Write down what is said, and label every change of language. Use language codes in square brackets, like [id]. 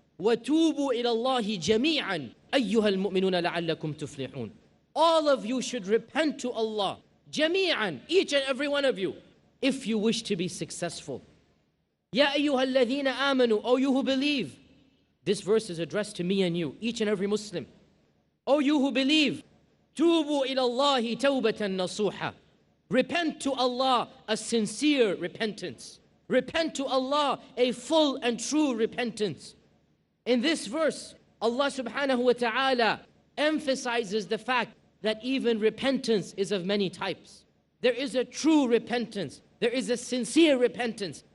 [ar] وَتُوبُوا إِلَى اللَّهِ جَمِيعًا أَيُّهَا الْمُؤْمِنُونَ لَعَلَّكُمْ تُفْلِحُونَ. [en] All of you should repent to Allah, جَمِيعًا, each and every one of you, if you wish to be successful. [ar] يَا أَيُّهَا الَّذِينَ آمَنُوا, [en] O you who believe. This verse is addressed to me and you, each and every Muslim. O you who believe, [ar] تُوبُوا إِلَى اللَّهِ تَوْبَةً نَصُوحًا. [en] Repent to Allah a sincere repentance. Repent to Allah a full and true repentance. In this verse, Allah subhanahu wa ta'ala emphasizes the fact that even repentance is of many types. There is a true repentance. There is a sincere repentance.